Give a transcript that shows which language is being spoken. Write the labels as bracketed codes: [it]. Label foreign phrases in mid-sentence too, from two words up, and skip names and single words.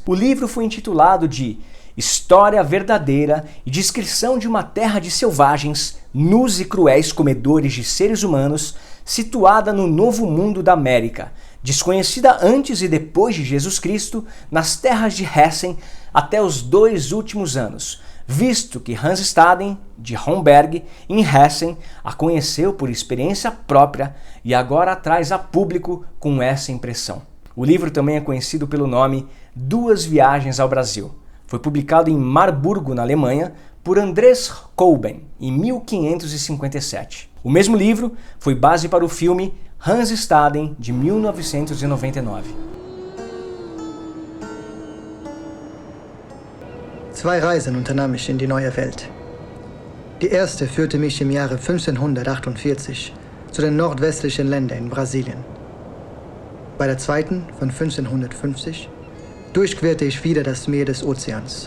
[pt] O livro foi intitulado de História Verdadeira e Descrição de uma Terra de Selvagens, Nus e Cruéis Comedores de Seres Humanos, situada no Novo Mundo da América, desconhecida antes e depois de Jesus Cristo, nas terras de Hessen até os 2 últimos anos, visto que Hans Staden, de Homberg, em Hessen, a conheceu por experiência própria e agora traz a público com essa impressão. O livro também é conhecido pelo nome Duas Viagens ao Brasil. Foi publicado em Marburgo, na Alemanha, por Andres Kolben, em 1557. O mesmo livro foi base para o filme Hans Staden, de 1999. [de] Zwei Reisen unternahm ich in die neue Welt. Die erste führte mich im Jahre 1548 zu den nordwestlichen Ländern in Brasilien. Bei der zweiten, von 1550, durchquerte ich wieder das Meer des Ozeans.